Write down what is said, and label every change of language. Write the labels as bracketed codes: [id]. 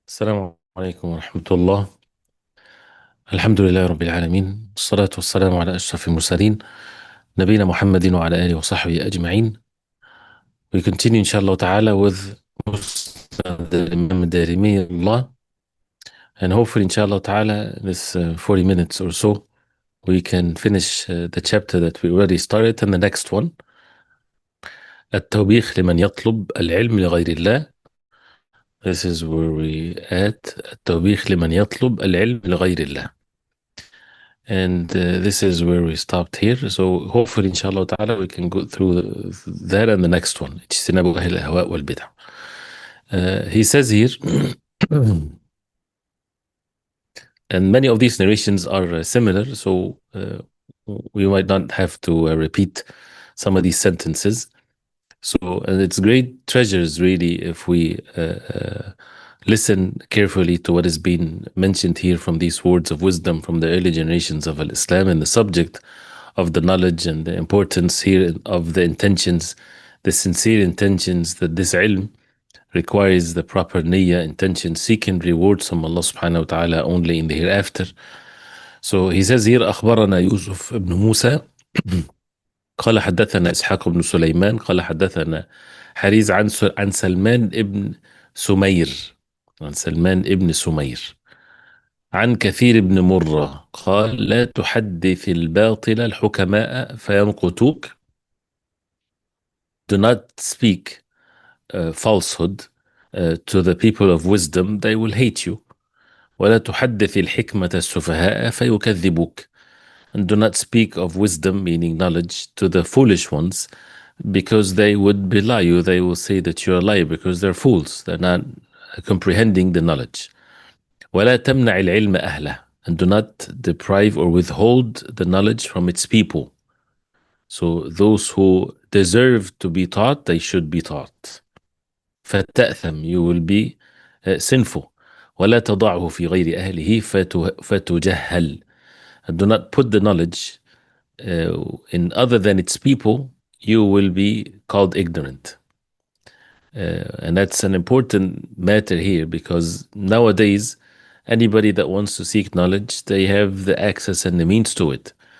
[ar] السلام عليكم ورحمة الله. الحمد لله رب العالمين، والصلاة والسلام على أشرف المرسلين نبينا محمد وعلى آله وصحبه أجمعين. [en] We continue inshallah ta'ala with Musnad Imam Ad-Darimi Allah, and hopefully inshallah ta'ala this 40 minutes or so we can finish the chapter that we already started, and the next one [ar] التوبيخ لمن يطلب العلم لغير الله. [en] This is where we at [ar] التوبيخ لمن يطلب العلم لغير الله. [en] And this is where we stopped here. So hopefully inshallah ta'ala we can go through that and the next one. [ar] اجتناب أهل الأهواء والبدع. [en] He says here, and many of these narrations are similar, so we might not have to repeat some of these sentences. So, and it's great treasures really if we listen carefully to what is being mentioned here from these words of wisdom from the early generations of Islam, and the subject of the knowledge and the importance here of the intentions, the sincere intentions, that this ilm requires the proper niyyah, intention, seeking rewards from Allah subhanahu wa ta'ala only in the hereafter. So he says here, [ar] أخبرنا يوسف بن موسى قال حدثنا إسحاق بن سليمان قال حدثنا حريز عن سلمان ابن سمير، عن سلمان ابن سمير عن كثير بن مرة قال لا تحدث الباطل الحكماء فيمقتوك. [en] Do not speak falsehood to the people of wisdom, they will hate you. [ar] ولا تحدث الحكمة السفهاء فيكذبوك. [en] And do not speak of wisdom, meaning knowledge, to the foolish ones, because they would belie you. They will say that you're a liar because they're fools. They're not comprehending the knowledge. [ar] ولا تمنع العلم أهله. [en] And do not deprive or withhold the knowledge from its people. So those who deserve to be taught, they should be taught. [ar] فتأثم, [en] you will be sinful. [ar] ولا تضعه في غير أهله فتجهل. [en] And do not put the knowledge in other than its people, you will be called ignorant. And that's an important matter here, because nowadays anybody that wants to seek knowledge, they have the access and the means to it.